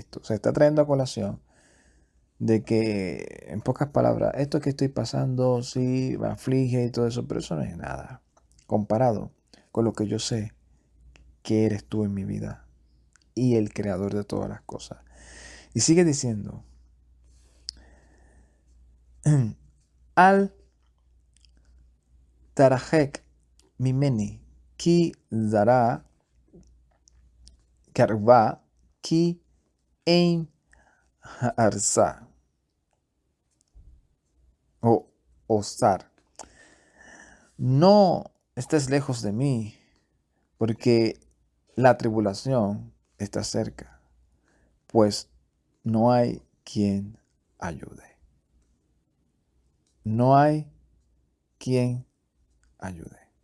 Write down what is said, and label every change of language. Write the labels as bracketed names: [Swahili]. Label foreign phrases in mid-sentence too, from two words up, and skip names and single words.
[Spanish] O sea, está trayendo a colación de que, en pocas palabras, esto que estoy pasando sí me aflige y todo eso, pero eso no es nada comparado con lo que yo sé que eres tú en mi vida y el creador de todas las cosas. Y sigue diciendo, [Hebrew] אל תרחק ממני כי צרה קרובה כי אין ארצה או עוזר. [Spanish] No estés lejos de mí, porque la tribulación está cerca, pues no hay quien ayude. No hay quien ayude.